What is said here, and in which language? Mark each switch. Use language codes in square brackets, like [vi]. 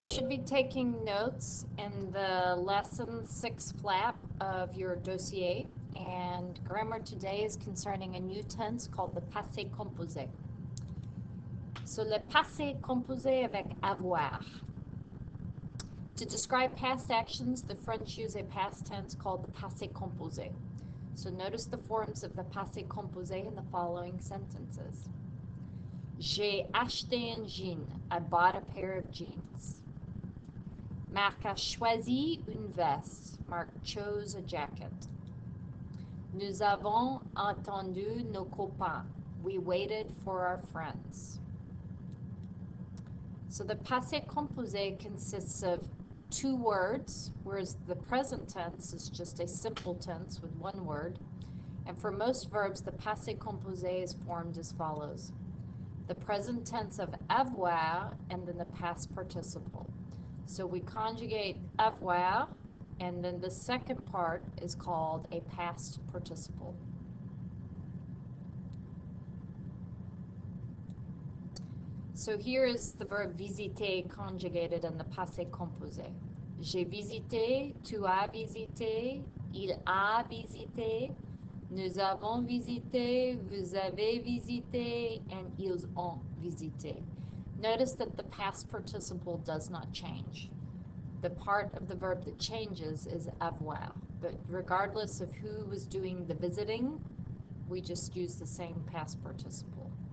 [en] should be taking notes in the lesson 6 flap of your dossier, and grammar today is concerning a new tense called the passé composé. [fr] So le passé composé avec avoir. [en] To describe past actions, the French use a past tense called the passé composé. So notice the forms of the passé composé in the following sentences. [fr] J'ai acheté un jean. [en] I bought a pair of jeans. [fr] Marc a choisi une veste. [en] Marc chose a jacket. [fr] Nous avons attendu nos copains. [en] We waited for our friends. So the passé composé consists of two words, whereas the present tense is just a simple tense with one word. And for most verbs, the passé composé is formed as follows. The present tense of avoir and then the past participle. So we conjugate avoir, and then the second part is called a past participle. So here is the verb visiter conjugated in the passé composé. [fr] J'ai visité, tu as visité, il a visité, nous avons visité, vous avez visité, and ils ont visité. [en] Notice that the past participle does not change. The part of the verb that changes is avoir, but regardless of who was doing the visiting, we just use the same past participle.